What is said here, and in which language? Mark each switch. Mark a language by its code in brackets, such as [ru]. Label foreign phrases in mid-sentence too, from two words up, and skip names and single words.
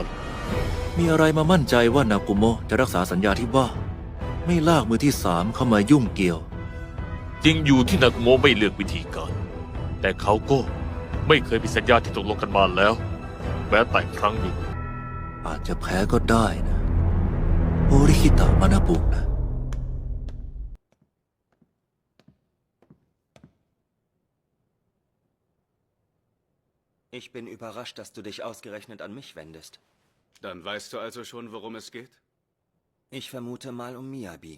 [th] มีอะไรมามั่นใจว่านากุโมะจะรักษาสัญญาที่ว่าไม่ลากมือที่สามเข้ามายุ่งเกี่ยว จริงอยู่ที่นากุโมะไม่เลือกวิธีการ แต่เขาก็ไม่เคยผิดสัญญาที่ตกลงกันมาแล้วแม้แต่ครั้งหนึ่ง อาจจะแพ้ก็ได้นะโอริคิตะมานาบุนะ [de] Ich bin überrascht, dass du dich ausgerechnet an mich wendest. Dann weißt du also schon, worum es geht? Ich vermute mal um Miyabi.